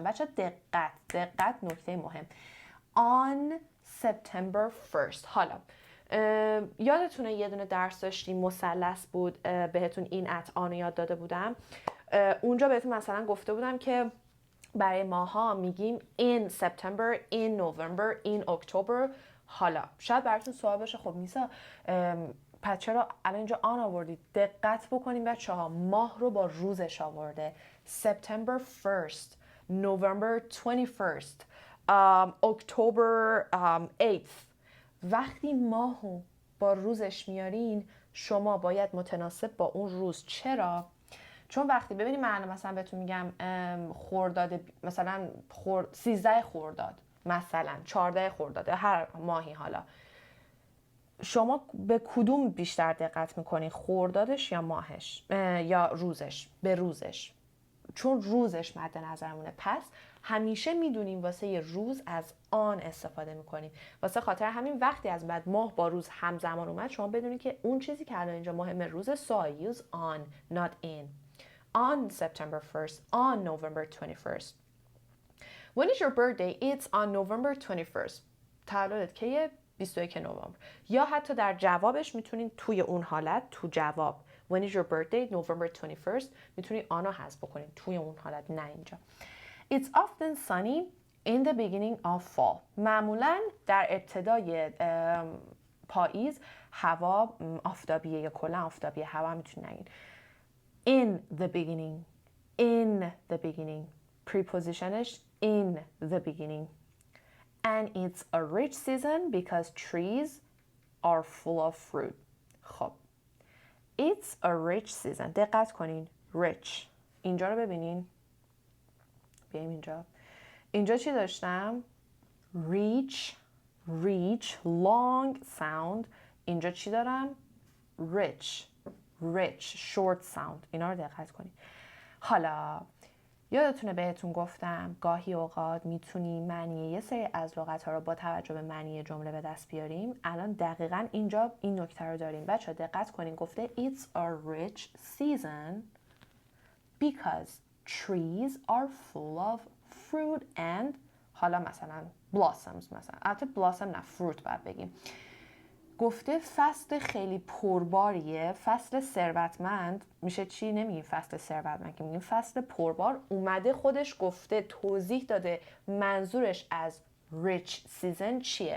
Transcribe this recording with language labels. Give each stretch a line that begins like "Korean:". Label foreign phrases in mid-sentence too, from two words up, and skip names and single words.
Persian: بچه دقت نکته مهم.
English: On September 1st.
Persian: حالا یادتونه یه دونه درس داشتیم مثلث بود، بهتون
English: in on
Persian: یاد داده بودم. اونجا بهتون مثلا گفته بودم که برای ماها میگیم
English: in September, in November, in October.
Persian: حالا شاید براتون سوال باشه خب میسا پس چرا الان اینجا آن آوردید؟ دقت بکنیم بچه ها، ماه رو با روزش آورده.
English: September 1st, November 21st, October 8th.
Persian: وقتی ماهو با روزش میارین شما باید متناسب با اون روز. چرا؟ چون وقتی ببینید من مثلا بهتون میگم خرداد، مثلا 13 خرداد، مثلا 14 خرداد، هر ماهی، حالا شما به کدوم بیشتر دقت میکنین؟ خردادش یا ماهش یا روزش؟ به روزش، چون روزش مد نظرمونه. پس همیشه میدونیم واسه یه روز از آن استفاده میکنیم. واسه خاطر همین وقتی از بعد ماه با روز همزمان اومد شما بدونید که اون چیزی که الان اینجا مهمه روزه.
English: So I use on, not in. On September 1st, on November 21st. When is your birthday? It's on November 21st.
Persian: تولدت کیه؟ 21 نوامبر. یا حتی در جوابش میتونین توی اون حالت، تو جواب
English: When is your birthday? November 21st.
Persian: میتونین آنو حذف بکنین توی اون حالت، نه اینجا.
English: It's often sunny in the beginning of fall.
Persian: معمولاً در ابتدای پاییز هوا آفتابیه یا کلا آفتابیه. هوا میتونین نگین.
English: In the beginning. In the beginning. Prepositionش in the beginning. And it's a rich season because trees are full of fruit. خب It's a rich season.
Persian: دقت کنین. Rich. اینجا رو ببینین. بیایم اینجا. اینجا چی داشتم؟
English: Reach, long sound.
Persian: اینجا چی دارم؟
English: Rich, short sound.
Persian: اینا رو دقت کنین. حالا یادتونه بهتون گفتم گاهی اوقات میتونیم معنی یه سری از لغات ها رو با توجه به معنی جمله به دست بیاریم. الان دقیقاً اینجا این نکته رو داریم. بچه دقت کنین، گفته
English: It's a rich season because trees are full of fruit and
Persian: حالا مثلا
English: blossoms.
Persian: مثلا البته blossom نه، fruit باید بگیم. گفته فصل خیلی پرباریه، فصل ثروتمند. میشه چی؟ نمیگیم فصل ثروتمند که میگیم فصل پربار. اومده خودش گفته، توضیح داده منظورش از
English: rich season
Persian: چیه.